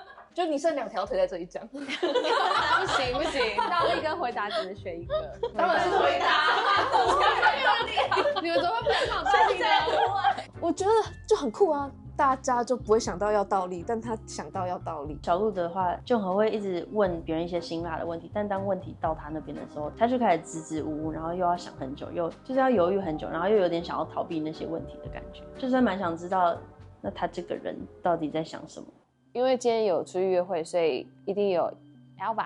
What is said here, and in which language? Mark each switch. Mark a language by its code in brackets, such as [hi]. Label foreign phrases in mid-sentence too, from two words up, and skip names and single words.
[zh] 就你剩2條腿在這裡講。不行，倒立跟回答只能選一個。當然是回答。你們怎麼會不想倒立呢？我覺得就很酷啊。大家就不會想到要倒立，但他想到要倒立。小鹿的話就很會一直問別人一些辛辣的問題，但當問題到他那邊的時候，他就開始支支吾吾，然後又要想很久，又就是要猶豫很久，然後又有點想要逃避那些問題的感覺，就是蠻想知道那他這個人到底在想什麼。因為今天有出去約會，所以一定有 Alba。